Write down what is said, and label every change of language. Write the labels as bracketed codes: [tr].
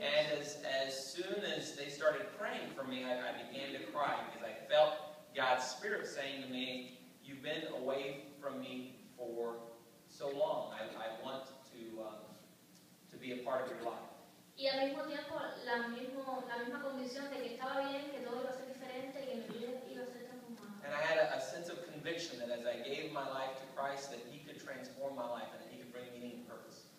[en] And as soon as they started praying for me, I began to cry because I felt God's Spirit saying to me, "You've been away from me for so long. I want to be a part of your life." [es] Y al mismo tiempo la misma convicción de que estaba bien, que todo iba a ser diferente y que mi vida iba a ser transformada. [en] And I had a sense of conviction that as I gave my life to Christ, that He could transform my life and that He could bring meaning and purpose.